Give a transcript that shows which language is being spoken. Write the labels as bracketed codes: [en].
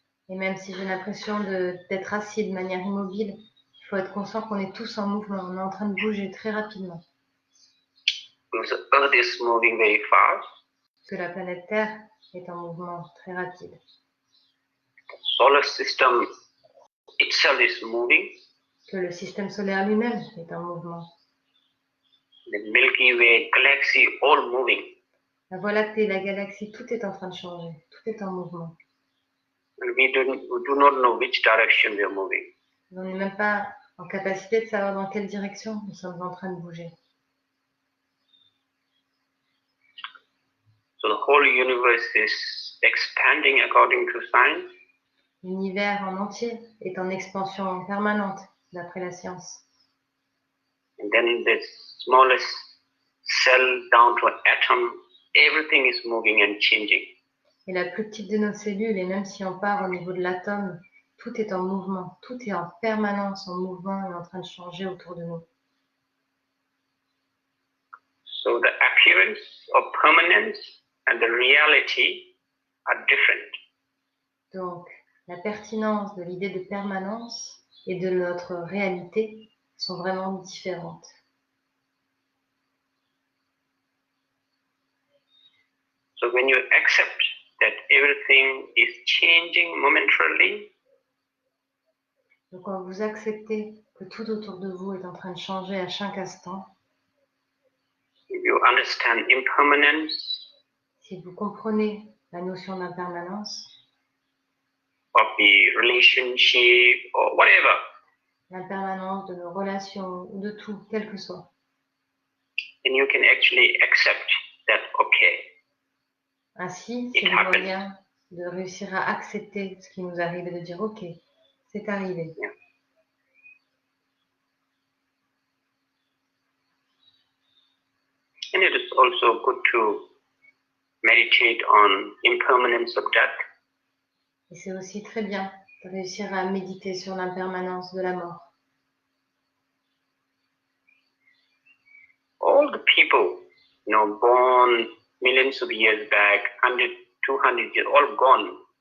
[fr] Et même si j'ai l'impression d'être assis de manière immobile, il faut être conscient qu'on est tous en mouvement, on est en train de bouger très rapidement. [en] Because the Earth is moving very fast. [fr] Parce que la planète Terre est en mouvement très rapide. [en] The solar system itself is moving. [fr] Que le système solaire lui-même est en mouvement. [en] The Milky Way, galaxy, all moving. [fr] La Voie lactée, la galaxie, tout est en train de changer, tout est en mouvement. [en] And we do not know which direction we are moving. [fr] On n'est même pas en capacité de savoir dans quelle direction nous sommes en train de bouger. [en] So the whole universe is expanding according to science. [fr] L'univers en entier est en expansion permanente, d'après la science. [en] And then the smallest cell down to an atom, everything is moving and changing. [fr] Et la plus petite de nos cellules, et même si on part au niveau de l'atome, tout est en mouvement, tout est en permanence en mouvement et en train de changer autour de nous. [en] So the appearance of permanence and the reality are different. [fr] Donc, la pertinence de l'idée de permanence et de notre réalité sont vraiment différentes. [en] So when you accept that everything is changing momentarily, [fr] Donc, quand vous acceptez que tout autour de vous est en train de changer à chaque instant, [en] if you understand impermanence [fr] si vous comprenez la notion d'impermanence, [en] of the relationship or whatever, [fr] l'impermanence de nos relations ou de tout, quel que soit, [en] then you can actually accept that, okay, [fr] ainsi, [en] It [fr] c'est le [en] happens. [fr] moyen de réussir à accepter ce qui nous arrive et de dire ok, c'est arrivé. [en] and it is also good to meditate on impermanence of death. [fr] Et c'est aussi très bien de réussir à méditer sur l'impermanence de la mort. [en] All the people, born millions of years back, 100, 200 years, all gone.